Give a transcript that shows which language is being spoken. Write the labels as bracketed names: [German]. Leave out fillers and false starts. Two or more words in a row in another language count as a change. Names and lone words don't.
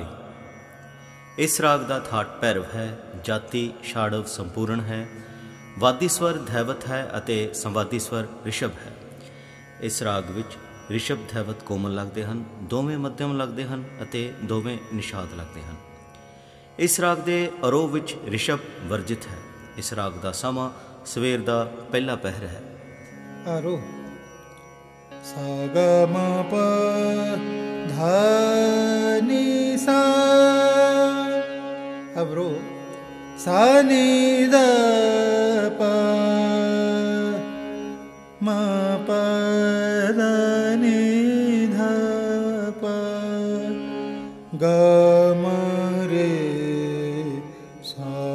[Hindi] इस राग का थाट भैरव है, जाति छाड़व संपूर्ण है, वादी स्वर धैवत है अते संवादी स्वर ऋषभ है। इस राग विच ऋषभ धैवत कोमल लगते हैं, दोवें मध्यम लगते हैं [Punjabi] ਅਤੇ ਦੋਵੇਂ [Hindi] निषाद लगते हैं। इस राग के आरोह विच ऋषभ वर्जित है। इस राग का समा सवेर का पहला पहर है। आरोह सा ग म प ध नि सा, अवरोह सा नि द प म प द नि ध प ग म रे सा।